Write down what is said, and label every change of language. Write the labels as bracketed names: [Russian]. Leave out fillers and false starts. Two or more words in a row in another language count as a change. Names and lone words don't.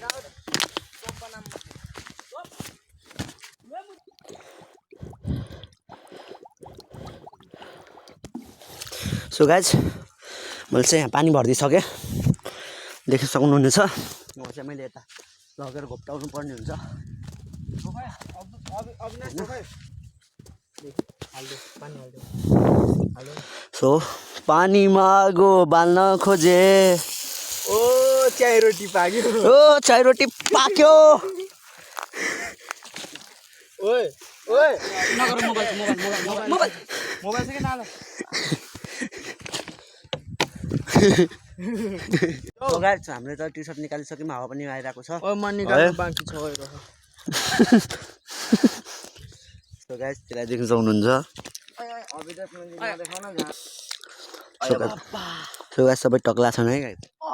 [English] so guys [Nepali] मैले चाहिँ यहाँ पानी भरिदिइसकेँ, देख्न सक्नुहुनेछ। म चाहिँ मैले यता लगेर घोप्टाउनु पर्ने हुन्छ। [English] सो पानीमा [Nepali] आगो बाल्न खोजे ओ चाय रोटी पाक्यो। ओ चाय रोटी पाक्यो। ओए ओए नगर मोबाइल [Hindi] मोबाइल से के नाल। [English] so guys [Nepali] हामीले त [English] T shirt [Nepali] निकालिसक्यौँ, हावा पनि आइरहेको छ। ओ म निकाल्नु बाँकी छ ओए। [English] so guys [Nepali] त्यसलाई देख्न सक्नुहुन्छ। [English] so guys [Nepali] सबै टक्ला छन् है गाइस।